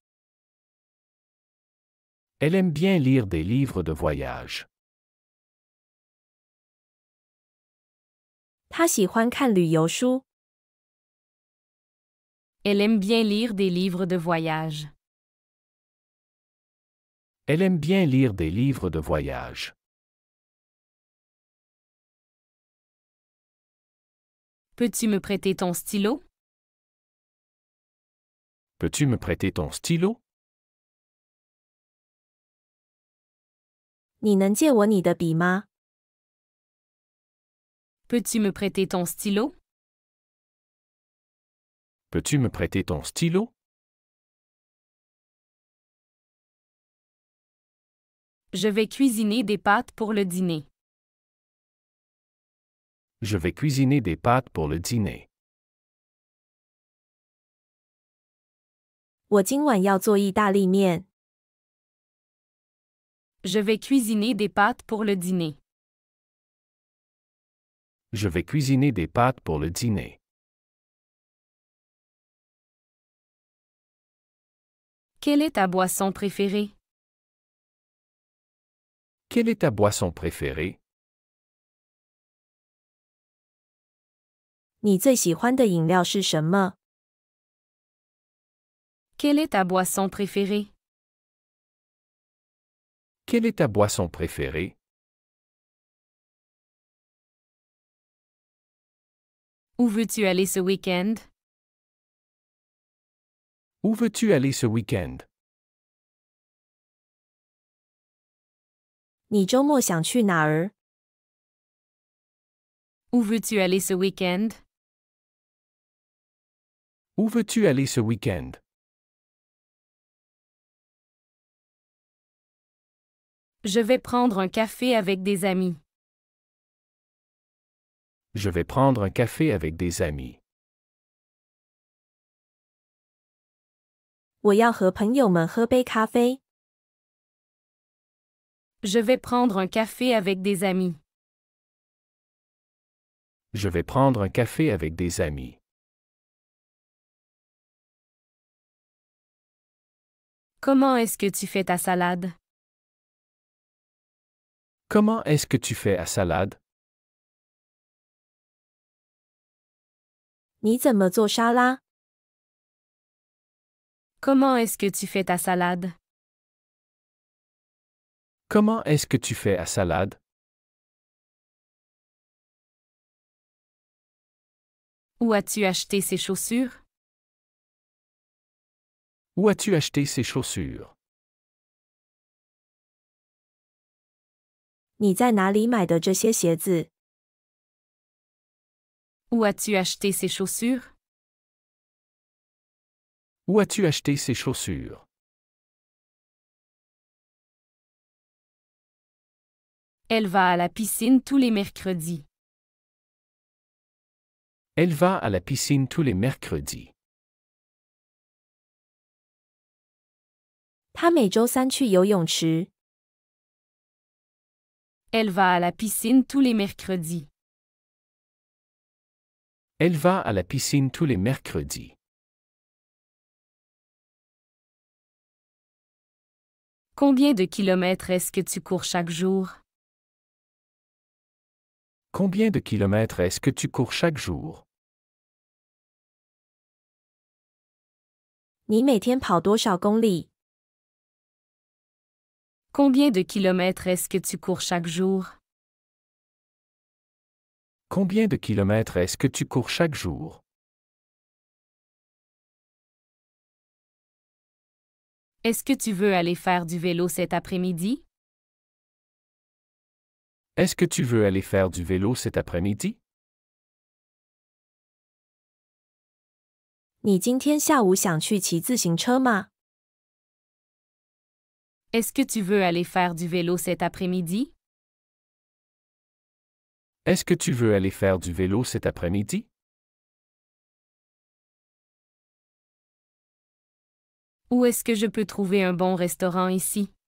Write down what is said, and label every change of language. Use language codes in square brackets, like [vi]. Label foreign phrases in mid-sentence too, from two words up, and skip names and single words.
[fr] Elle aime bien lire des livres de voyage. [zh] 她喜欢看旅游书。 [fr] Elle aime bien lire des livres de voyage. Elle aime bien lire des livres de voyage. Peux-tu me prêter ton stylo? Peux-tu me prêter ton stylo? [zh] 你能借我你的笔吗？ [fr] Peux-tu me prêter ton stylo? Peux-tu me prêter ton stylo? Je vais cuisiner des pâtes pour le dîner. Je vais cuisiner des pâtes pour le dîner. [zh] 我今晚要做意大利面。 [fr] Je vais cuisiner des pâtes pour le dîner. Je vais cuisiner des pâtes pour le dîner. Quelle est ta boisson préférée? Quelle est ta boisson préférée? [zh] 你最喜欢的饮料是什么？ [fr] Quelle est ta boisson préférée? Quelle est ta boisson préférée? Où veux-tu aller ce week-end? Où veux-tu aller ce week-end? [zh] 你周末想去哪儿？ [fr] Où veux-tu aller ce week-end? Où veux-tu aller ce week-end? Je vais prendre un café avec des amis. Je vais prendre un café avec des amis. [zh] 我要和朋友们喝杯咖啡。 [fr] Je vais prendre un café avec des amis. Je vais prendre un café avec des amis. Comment est-ce que tu fais ta salade? Comment est-ce que tu fais à salade? [zh] 你怎么做沙拉？ [fr] Comment est-ce que tu fais ta salade? Comment est-ce que tu fais à salade? Où as-tu acheté ces chaussures? Où as-tu acheté ces chaussures? [zh] 你在哪里买的这些鞋子？ [fr] Où as-tu acheté ces chaussures? Où as-tu acheté ces chaussures? Elle va à la piscine tous les mercredis. Elle va à la piscine tous les mercredis. [zh] 他每周三去游泳池。 [fr] Elle va à la piscine tous les mercredis. Elle va à la piscine tous les mercredis. Combien de kilomètres est-ce que tu cours chaque jour? Combien de kilomètres est-ce que tu cours chaque jour? [zh] 你每天跑多少公里？ [fr] Combien de kilomètres est-ce que tu cours chaque jour? Combien de kilomètres est-ce que tu cours chaque jour? Est-ce que tu veux aller faire du vélo cet après-midi? Est-ce que tu veux aller faire du vélo cet après-midi? [zh] 你今天下午想去骑自行车吗？ [fr] Est-ce que tu veux aller faire du vélo cet après-midi? Est-ce que tu veux aller faire du vélo cet après-midi? Où est-ce que je peux trouver un bon restaurant ici?